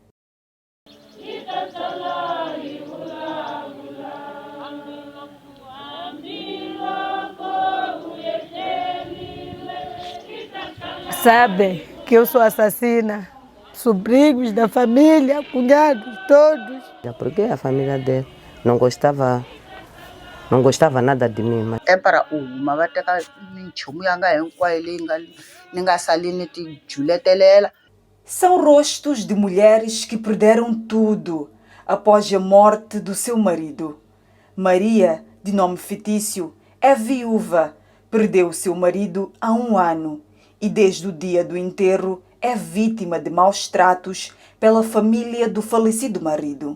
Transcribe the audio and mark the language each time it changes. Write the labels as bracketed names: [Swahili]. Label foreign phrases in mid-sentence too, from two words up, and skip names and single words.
[Portuguese] Sabe que eu sou assassina, sobrinhos da família, cunhados, todos. Porque a família dele não gostava nada de mim. Mas... É para [Tsonga] uma bateka minchumu yanga hinkwayo leyi nga salini ti juletelela. [Portuguese] São rostos de mulheres que perderam tudo após a morte do seu marido. Maria, de nome fictício, é viúva, perdeu seu marido há 1 ano e desde o dia do enterro é vítima de maus tratos pela família do falecido marido.